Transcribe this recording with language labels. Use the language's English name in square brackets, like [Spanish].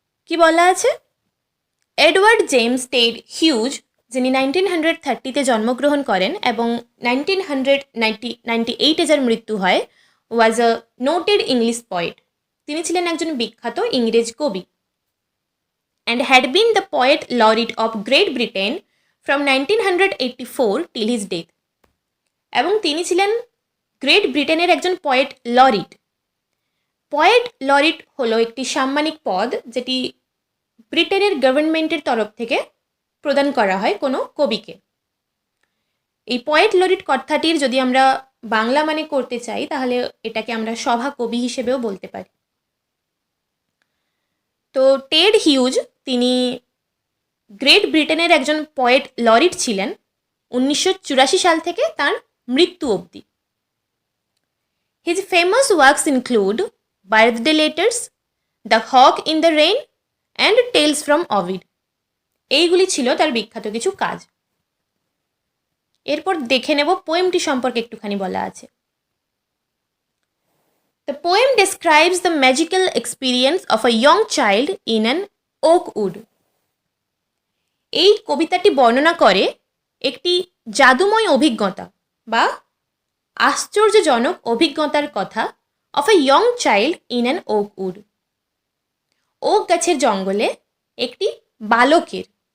[Bangla] কি বলা আছে? এডওয়ার্ড জেমস টেড হিউজ, যিনি 1930-তে জন্মগ্রহণ করেন এবং 1998-এ যার মৃত্যু হয়, [English] Was a noted English poet. [Bangla] তিনি ছিলেন একজন বিখ্যাত ইংরেজ কবি [English] and had been the poet laureate of Great Britain from 1984 till his death. [Bangla] এবং তিনি ছিলেন গ্রেট ব্রিটেনের একজন পয়েট লরিট। পয়েট লরিট হলো একটি সাম্মানিক পদ যেটি ব্রিটেনের গভর্নমেন্টের তরফ থেকে প্রদান করা হয় কোনো কবিকে। এই পয়েট লরিট কথাটির যদি আমরা বাংলা মানে করতে চাই তাহলে এটাকে আমরা সভা কবি হিসেবেও বলতে পারি। তো টেড হিউজ তিনি গ্রেট ব্রিটেনের একজন পয়েট লরিট ছিলেন 1984 সাল থেকে তার মৃত্যু অবধি। [English] His famous works include birthday letters, the hawk in the rain and tales from Ovid. [Bangla] এইগুলি ছিল তার বিখ্যাত কিছু কাজ। এরপর দেখে নেব পোয়েমটি সম্পর্কে একটুখানি বলা আছে। [English] The poem describes the magical experience of a young child in an oak wood. [Bangla] এই কবিতাটি বর্ণনা করে একটি জাদুময় অভিজ্ঞতা বা আশ্চর্যজনক অভিজ্ঞতার কথা [English] Of a young child in an oak wood. [Bangla] Okay গাছের জঙ্গলে একটি বালকের।